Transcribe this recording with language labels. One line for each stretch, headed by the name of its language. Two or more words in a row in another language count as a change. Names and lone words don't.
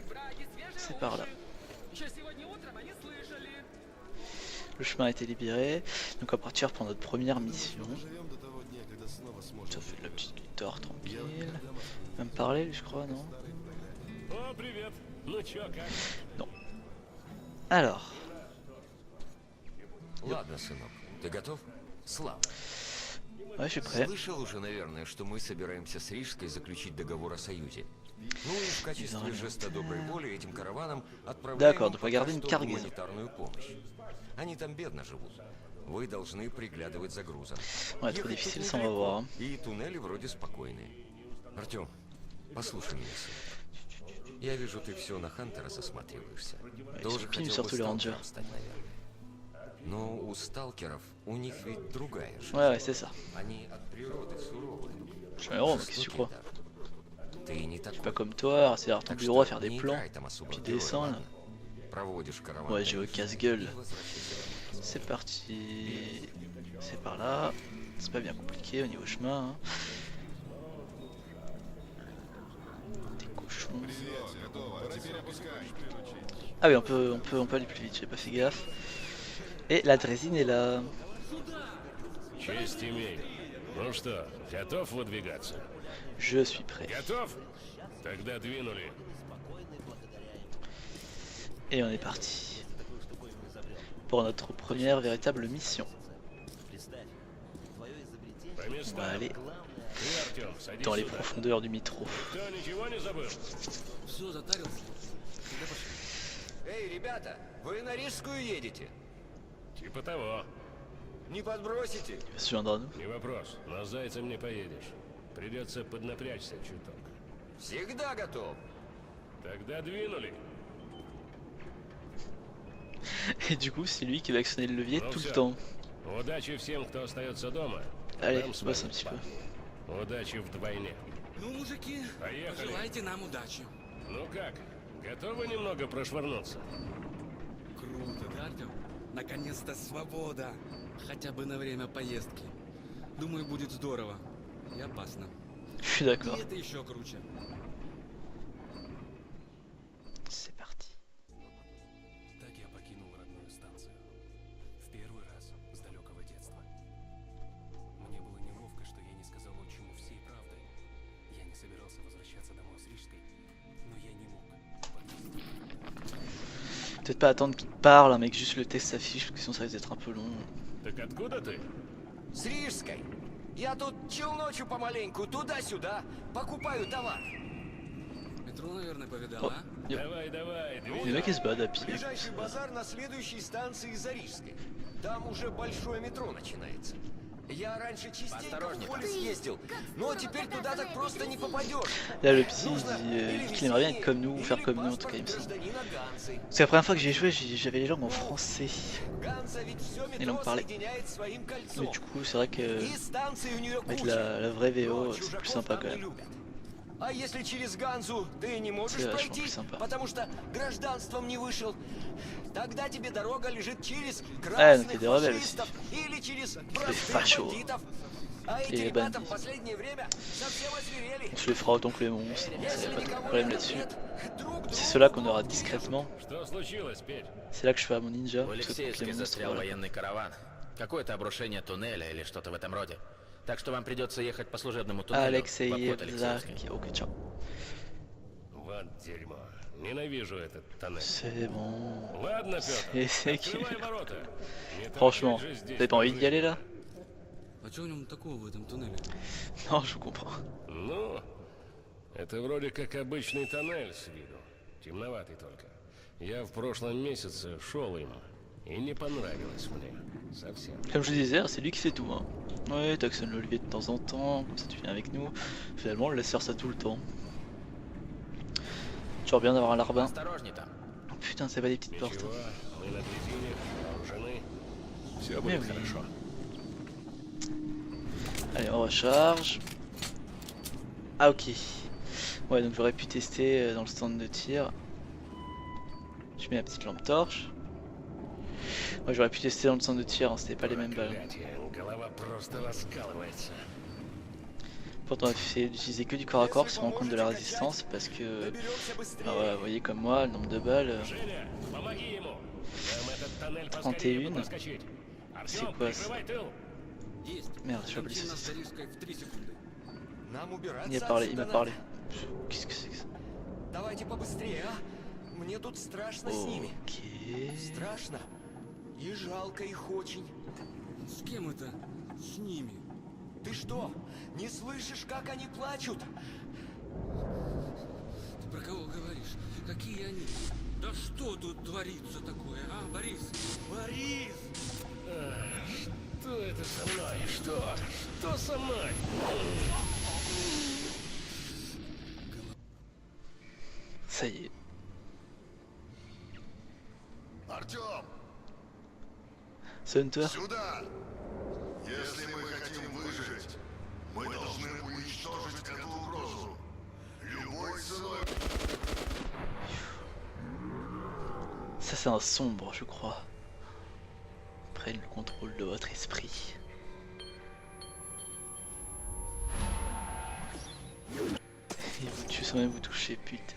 French: C'est par là. Le chemin a été libéré. Donc on va partir pour notre première mission. Ça fait de la petite guitare tranquille. Il va me parler je crois, non? Non. Alors.
Russian: Ладно, сынок, ты готов? Слава.
French: Ouais, je suis prêt.
Russian: Слышал уже, наверное, что мы собираемся с Рижской заключить договор о союзе. Ну и в качестве жеста доброй воли этим караванам отправляем гуманитарную помощь. Они там бедно живут. Вы должны приглядывать за грузом.
French: Ouais, trop difficile, ça on va voir.
Russian: И туннели вроде спокойные. Артём, послушай меня, сын. Я вижу, ты все на Хантера засматриваешься. Тоже хотел бы сталкером стать, наверное. Но у сталкеров, у них ведь другая жизнь.
French: Ouais, c'est ça.
Russian: Они от природы суровые.
French: Je suis un héros, qu'est-ce que tu crois?
Russian: Ты не
French: Je suis pas comme toi, c'est à ton bureau à faire des plans. Tu descends là. Ouais, j'ai au casse-gueule. C'est parti. C'est par là. C'est pas bien compliqué au niveau chemin. Hein. Des cochons. Ah oui, on peut aller plus vite, j'ai pas fait gaffe. Et la drésine est là.
Russian: Честь имей. Ну что, готов выдвигаться?
French: Je suis prêt.
Russian: Готов? Тогда двинули.
French: Et on est parti. Pour notre première véritable mission. On va aller dans les profondeurs du métro.
Russian: Эй, ребята, вы на Рижскую едете? Типа того. Не подбросите?
French: Il va se joindre à nous.
Russian: Не вопрос. На Зайцем не поедешь. Придется поднапрячься чуток. Всегда готов. Тогда двинули.
French: Et du coup, c'est lui qui va actionner le levier
Russian: Ну
French: tout
Russian: всё.
French: le temps.
Russian: Удачи всем, кто остается дома.
French: Allez,
Russian: Там
French: on se bosse un petit
Russian: свалим.
French: peu.
Russian: Удачи вдвойне. Ну, мужики, Поехали. пожелайте нам удачи. Ну как, готовы немного прошвырнуться? Круто, да, Артем? Наконец-то свобода. Хотя бы на время поездки. Думаю, будет здорово. И опасно.
French: Je suis d'accord.
Russian: И это еще круче.
French: C'est parti.
Russian: Так я покинул родную станцию. В первый раз с далекого детства. Мне было неловко, что я не сказал отчиму всей правды. Я не собирался возвращаться домой с Рижской, но я не мог подвести.
French: Peut-être pas attendre qu'il parle, hein, mais que juste le texte s'affiche, parce que sinon ça risque d'être un peu long.
Russian: Так откуда ты? С Рижской. Я тут челночу помаленьку, туда-сюда, покупаю товар. Метро, наверное, повидал, О, а? yo. Давай, давай,
French: Les mecs ils se battent à pied.
Russian: Ближайший базар на следующей станции за Рижской. Там уже большое метро начинается. Я раньше частенько в поле съездил, но теперь туда так просто не попадешь.
French: Là le psy il dit qu'il aimerait bien être comme nous, ou faire comme nous en tout cas il me semble. C'est la première fois que j'ai joué, j'avais les langues en français. Et l'on me parlait. Mais du coup c'est vrai que avec la vraie VO c'est plus sympa quand même.
Russian: А если через Ганзу ты не можешь
French: C'est vachement
Russian: пройти,
French: plus sympa.
Russian: потому что гражданством не вышел, тогда тебе дорога лежит через
French: donc
Russian: красных
French: il y a des rebelles
Russian: фашистов или через
French: Les
Russian: простых
French: fachos.
Russian: бандитов. А эти
French: Et les
Russian: ребята в
French: bandits.
Russian: последнее время совсем озверели.
French: On se les fera autant que les monstres, il n'y
Russian: Если
French: a pas de
Russian: никого
French: problème
Russian: рядом
French: là-dessus.
Russian: нет, друг
French: C'est
Russian: другу
French: ceux-là qu'on aura discrètement.
Russian: Что случилось, Петь?
French: C'est là que je fais à mon ninja.
Russian: В
French: Parce que contre
Russian: Алексеевске
French: les monstres,
Russian: застрял
French: voilà.
Russian: военный караван. Какое-то обрушение туннеля или что-то в этом роде. Так что вам придется ехать по служебному туннелю в обход Алексеевской.
French: Alexeïevzak, ok ciao.
Russian: Вот дерьмо. Ненавижу этот тоннель.
French: C'est bon.
Russian: Ладно, Петр,
French: C'est qui?
Russian: открывай ворота. Не
French: Franchement,
Russian: торчать же здесь
French: t'avais pas envie d'y aller là?
Russian: А что в нем такого в этом туннеле?
French: Non, je vous comprends.
Russian: Ну, это вроде как обычный тоннель с виду. Темноватый только. Я в прошлом месяце шел им, и не понравилось мне. Совсем.
French: Comme je le disais, c'est lui qui fait tout. Hein. Ouais, t'actionnes le levier de temps en temps, comme ça tu viens avec nous. Finalement, on le laisse faire ça tout le temps. Toujours bien d'avoir un larbin.
Russian: Осторожней там.
French: Oh, putain, c'est pas des petites portes.
Russian: Ничего, мы на дрезине, вооружены. Все
French: Mais
Russian: будет
French: oui.
Russian: хорошо.
French: Allez, on recharge. Ah, ok. Ouais, donc j'aurais pu tester dans le stand de tir. Je mets la petite lampe torche. Ouais, j'aurais pu tester dans le centre de tir, hein, c'était pas les mêmes balles.
Russian: Голова просто раскалывается.
French: Pourtant on a essayé d'utiliser que du corps à corps, se rend compte de la résistance parce que... Ah voilà, vous voyez comme moi, le nombre de balles...
Russian: Женя, помоги ему. Нам этот тоннель 31. поскорее бы проскочить.
French: C'est
Russian: Артём,
French: quoi ça?
Russian: прикрывай тыл. Есть.
French: Merde, j'ai oublié
Russian: Контина с
French: ça.
Russian: Рижской в 3 секунды. Нам убираться
French: Il m'a
Russian: отсюда
French: parlé.
Russian: надо.
French: Qu'est-ce que c'est que ça?
Russian: Давайте побыстрее, а? Мне тут страшно с ними. Ok... Страшно. И жалко их очень. С кем это? С ними. Ты что, не слышишь, как они плачут? Ты про кого говоришь? Какие они? Да что тут творится такое, а, Борис? Борис! Что это со мной? Что? Что со мной?
French: Ça y est.
Russian: Артём, Hunter. сюда! Если мы хотим выжить, мы должны уничтожить эту угрозу. Любой ценой.
French: Ça c'est un sombre, je crois. Prenne le contrôle de votre esprit. Il vous tue sans même vous toucher, putain.